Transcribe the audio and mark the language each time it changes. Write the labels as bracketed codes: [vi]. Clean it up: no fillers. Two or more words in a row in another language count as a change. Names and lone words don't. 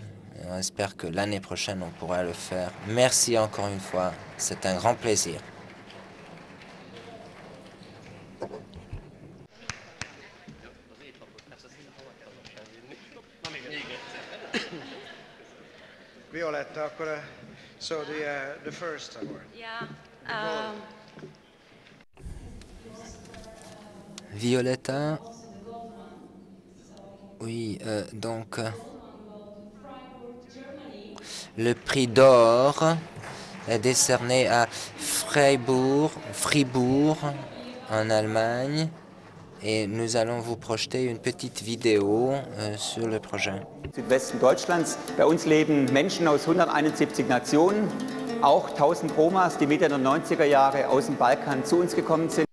[fr] On espère que l'année prochaine, on pourra le faire. Merci encore une fois. C'est un grand plaisir. Violetta, [en] so the first award. Yeah. Violetta. [fr] Oui, donc le prix d'or est décerné à Fribourg, en Allemagne. Et nous allons vous projeter une petite vidéo sur le projet. [de] Südwesten Deutschlands. Bei uns leben Menschen aus 171 Nationen, auch 1000 Romas, die Mitte der 90er Jahre aus dem Balkan zu uns gekommen sind.